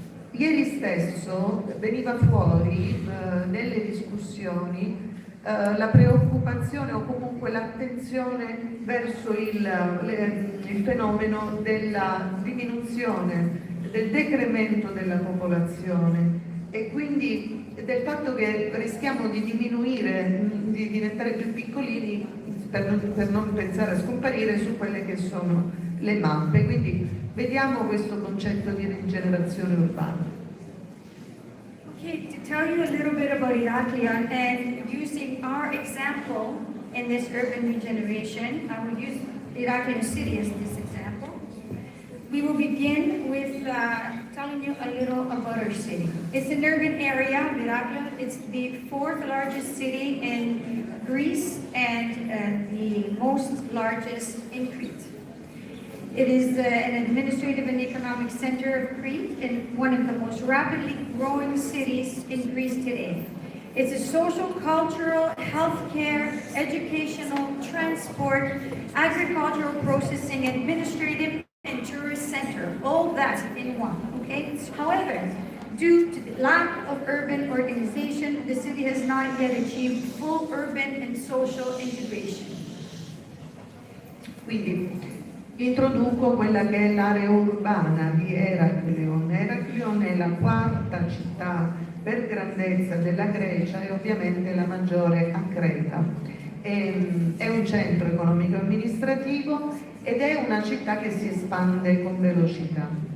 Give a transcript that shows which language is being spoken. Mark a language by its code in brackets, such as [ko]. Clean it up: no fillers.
[it] Ieri stesso veniva fuori nelle discussioni la preoccupazione o comunque l'attenzione verso il fenomeno della diminuzione, del decremento della popolazione e quindi del fatto che rischiamo di diminuire, di diventare più piccolini per non pensare a scomparire su quelle che sono le mappe. Quindi vediamo questo concetto di rigenerazione urbana. [en] Okay, to tell you a little bit about Iraklion and using our example in this urban regeneration, I will use Iraklion City as this example. We will begin with telling you a little about our city. It's an urban area, Iraklion. It's the 4th largest city in Greece and the most largest in Crete. It is an administrative and economic center of Crete and one of the most rapidly growing cities in Greece today. It's a social, cultural, healthcare, educational, transport, agricultural processing, administrative, and tourist center, all that in one, okay? However, due to the lack of urban organization, the city has not yet achieved full urban and social integration. [it] Quindi introduco quella che è l'area urbana di Heraklion. Heraklion è la 4ª città per grandezza della Grecia e ovviamente la maggiore a Creta. È un centro economico amministrativo ed è una città che si espande con velocità.